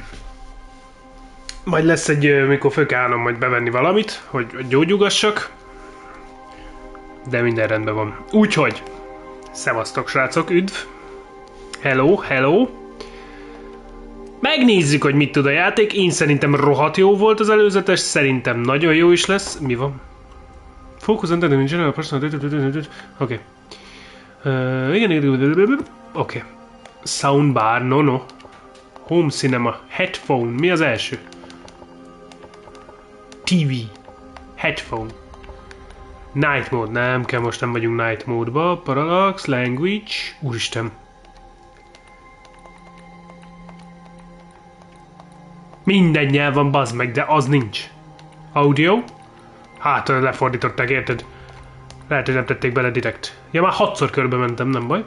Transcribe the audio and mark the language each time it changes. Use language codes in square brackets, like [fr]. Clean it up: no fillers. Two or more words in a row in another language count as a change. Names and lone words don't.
[hu] Majd lesz egy, mikor föl kell állnom majd bevenni valamit, hogy gyógyugassak. De minden rendben van. Úgyhogy, szevasztok srácok, üdv. [en] Hello, hello. [hu] Megnézzük, hogy mit tud a játék. Én szerintem rohadt jó volt az előzetes, szerintem nagyon jó is lesz. Mi van? [en] Focus on the general personal... [hu] Oké. Igen, oké. [en] Soundbar, no. Home cinema, headphone, [hu] mi az első? [en] TV, headphone. Night mode, [hu] nem kell, most nem vagyunk [en] night mode- [hu] ba. [en] Parallax, language, [hu] úristen. Minden nyelv van, bazd meg, de az nincs. Audio? Hát, lefordították, érted? Lehet, hogy nem tették bele direkt. Ja, már 6-szor körbe mentem, nem baj.